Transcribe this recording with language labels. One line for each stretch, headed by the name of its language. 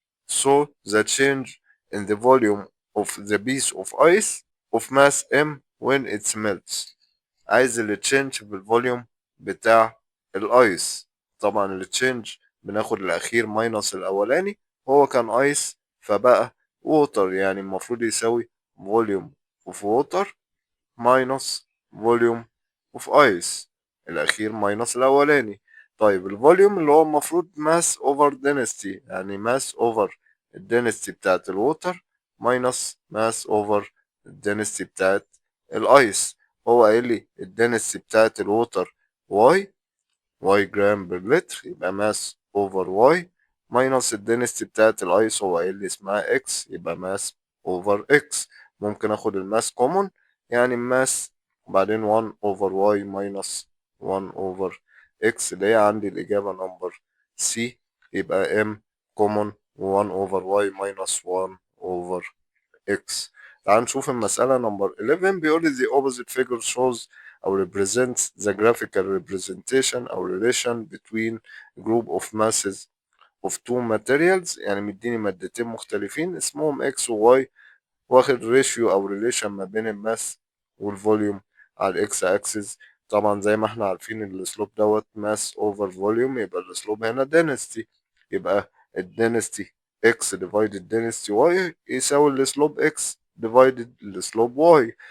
English: So the change in the volume of the piece of ice of mass m when it melts.
Arabic: عايز التشينج بالفوليوم بتاع الايس. طبعا التشينج بناخد الاخير ماينس الاولاني هو كان ايس فبقى ووتر يعني المفروض يساوي فوليوم اوف ووتر ماينس فوليوم اوف ايس الاخير ماينس الاولاني. طيب الفوليوم اللي هو المفروض ماس اوفر density يعني ماس اوفر الدنستي بتاعت الووتر ماينس ماس اوفر الدنستي بتاعت الايس. هو قايل لي الدنستي بتاعت الووتر واي، واي جرام بير لتر، يبقى ماس اوفر واي ماينس الدنستي بتاعت الايسو واي اللي اسمها اكس، يبقى ماس اوفر اكس. ممكن اخد الماس كومون، يعني ماس وبعدين 1 اوفر واي ماينس 1 اوفر اكس، اللي هي عندي الاجابة نمبر سي. يبقى ام كومون 1 اوفر واي ماينس 1 اوفر x. تعال نشوف المسألة نمبر 11. بيقول لي
English: the opposite figure shows أو represents the graphical representation أو relation between group of masses of two materials.
Arabic: يعني مديني مادتين مختلفين اسمهم x و y، واخد ريشيو أو relation ما بين الماس والفوليوم على الإكس أكسس. طبعا زي ما احنا عارفين السلوب دوت ماس اوفر فوليوم، يبقى السلوب هنا density، يبقى الدنستي x ديفايدد density y يساوي السلوب x ديفايدد السلوب y.